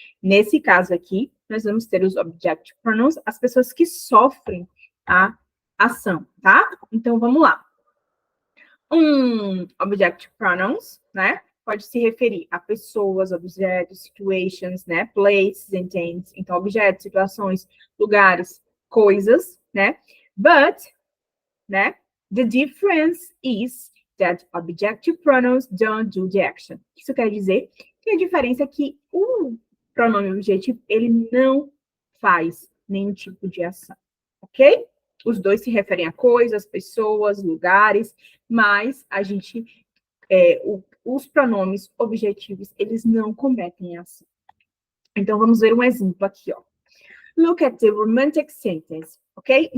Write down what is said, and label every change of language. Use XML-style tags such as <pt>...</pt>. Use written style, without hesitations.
<pt>Nesse caso aqui, nós vamos ter os objective pronouns, as pessoas que sofrem a ação, tá? Então, vamos lá. Objective pronouns, né? Pode se referir a pessoas, objetos, situations, né?</pt> <en>Places and things.</en> <pt>Então, objetos, situações, lugares, coisas, né?</pt> <en>But, né? The difference is that objective pronouns don't do the action.</en> <pt>Isso quer dizer que a diferença é que o pronome objetivo, ele não faz nenhum tipo de ação, ok? Os dois se referem a coisas, pessoas, lugares, mas a gente, os pronomes objetivos, eles não cometem ação. Então, vamos ver um exemplo aqui, ó.</pt> <en>Look at the romantic sentence, ok?</en>